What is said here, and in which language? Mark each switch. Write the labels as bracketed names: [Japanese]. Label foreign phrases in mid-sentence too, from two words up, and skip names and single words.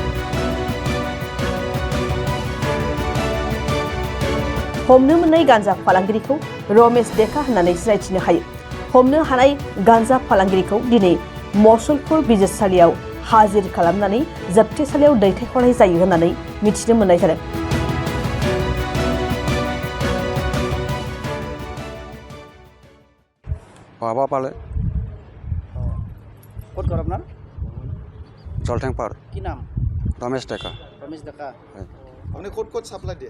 [Bodo] हमनो मोननाय गांजा फालांगिरिखौ रमेश डेका होननानै सिनायथिनो हायो। हमनो हानाय गांजा फालांगिरिखौ दिनै मसलपुर बिजिरसालियाव हाजिर खालामनानै जोबथेसालियाव दैथायहरनाय जायो होननानै मिथिनो मोननाय जादों। [Assamese] বাবা পালে ক'ত ঘৰ আপোনাৰ? জলটেংপাৰ কি নাম? ৰমেশ ডেকা। ৰমেশ ডেকা। আপুনি ক'ত ক'ত চাপ্লাই দিয়ে?